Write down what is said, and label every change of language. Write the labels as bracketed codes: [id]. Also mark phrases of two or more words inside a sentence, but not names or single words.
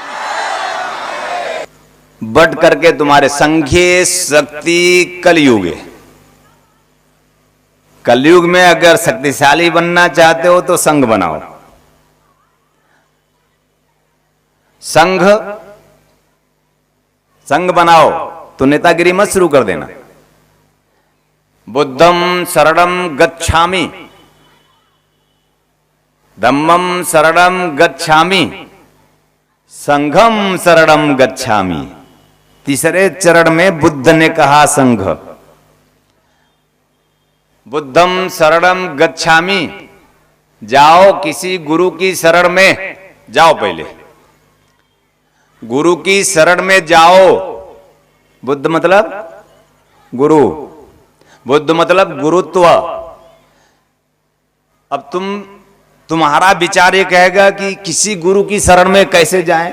[hi] बढ़ करके तुम्हारे संघे शक्ति कलयुग है। कलयुग में अगर शक्तिशाली बनना चाहते हो तो संघ बनाओ। संघ बनाओ तो नेतागिरी मत शुरू कर देना। [pi] बुद्धम शरणम गच्छामि, धम्मम शरणम गच्छामि, संघम शरणम गच्छामि। [hi] तीसरे चरण में बुद्ध ने कहा संघ। [pi] बुद्धम शरणम गच्छामि, [hi] जाओ किसी गुरु की शरण में जाओ। पहले गुरु की शरण में जाओ। बुद्ध मतलब गुरु, बुद्ध मतलब गुरुत्व। अब तुम्हारा विचार ये कहेगा कि किसी गुरु की शरण में कैसे जाएं?